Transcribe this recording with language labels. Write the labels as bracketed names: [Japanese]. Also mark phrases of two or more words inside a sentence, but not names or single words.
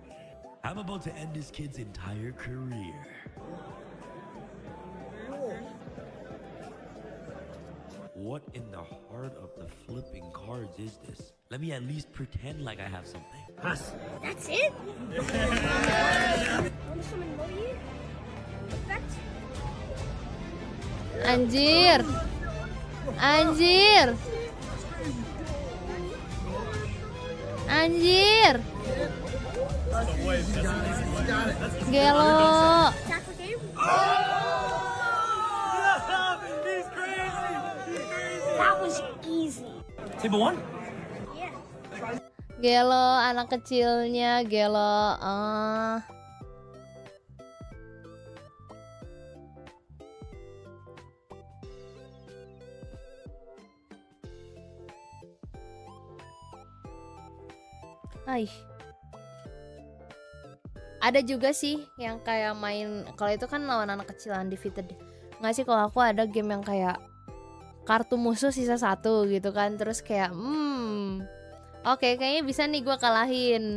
[English] I'm about to end this kid's entire career. What in the heart of the flipping cards is this? Let me at least pretend like I have something. Pass. That's it? Want some emoji? Effect? [Indonesian] Anjir. Anjir. Anjir. [Sundanese] Gelo. [English] Attack the game? He's crazy. That was easy. Table 1? Yeah. [Indonesian] Gelo, anak kecilnya Gelo. Aih. Ada juga sih yang kayak main, kalau itu kan lawan anak kecil undefeated. Nggak sih, kalau aku ada game yang kayak kartu musuh sisa 1 gitu kan, terus kayak oke, kayaknya bisa nih gue kalahin.